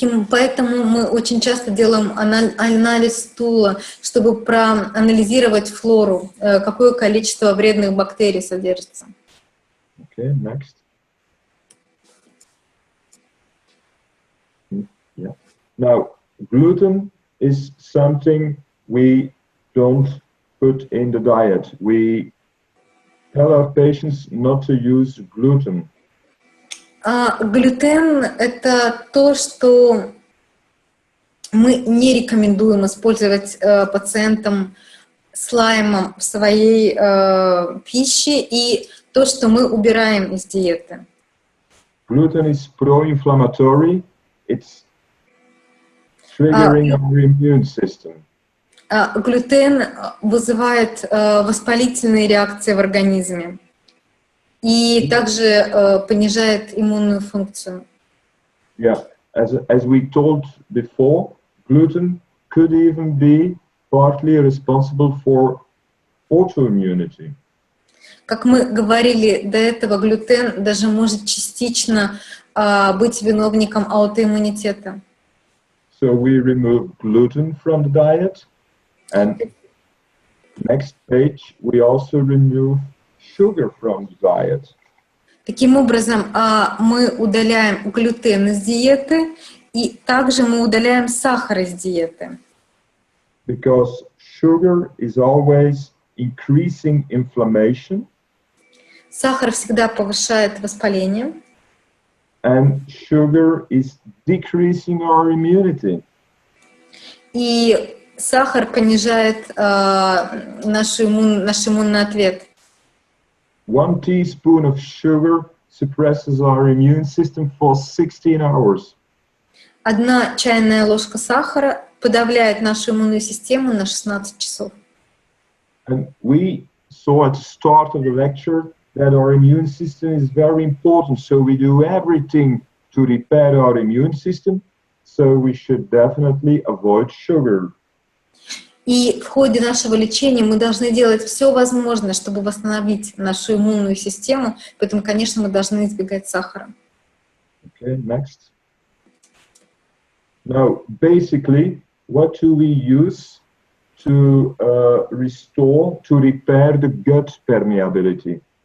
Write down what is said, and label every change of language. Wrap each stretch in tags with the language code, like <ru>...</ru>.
<ru>Поэтому мы очень часто делаем анализ стула, чтобы проанализировать флору, какое количество вредных бактерий содержится.</ru> <en>Okay, next. Yeah. Now, gluten is something we don't put in the diet. We tell our patients not to use gluten.</en> <ru>Глютен — это то, что мы не рекомендуем использовать пациентам с Лаймом в своей пище, и то, что мы убираем из диеты.</ru> <en>Gluten is pro-inflammatory. It's triggering our immune system.</en> <ru>Глютен вызывает воспалительные реакции в организме и также понижает иммунную функцию.</ru> <en>Yeah, as we told before, gluten could even be partly responsible for autoimmunity.</en> <ru>Как мы говорили до этого, глютен даже может частично быть виновником аутоиммунитета.</ru> <en>So we remove gluten from the diet, and next page we also remove sugar from the diet.</en> <ru>Таким образом, мы удаляем глютен из диеты, и также мы удаляем сахар из диеты.</ru> <en>Because sugar is always increasing inflammation.</en> <ru>Сахар всегда повышает воспаление.</ru> <en>And sugar is decreasing our immunity.</en> <ru>И сахар понижает наш иммунный ответ.</ru> <en>1 teaspoon of sugar suppresses our immune system for 16 hours.</en> <ru>1 чайная ложка сахара подавляет нашу иммунную систему на 16 часов.</ru> <en>And we saw at the start of the lecture that our immune system is very important, so we do everything to repair our immune system, so we should definitely avoid sugar.</en> <ru>И в ходе нашего лечения мы должны делать все возможное, чтобы восстановить нашу иммунную систему, поэтому, конечно, мы должны избегать сахара.</ru> <en>Okay, next. Now, basically, what do we use to restore, to repair the gut permeability.</en>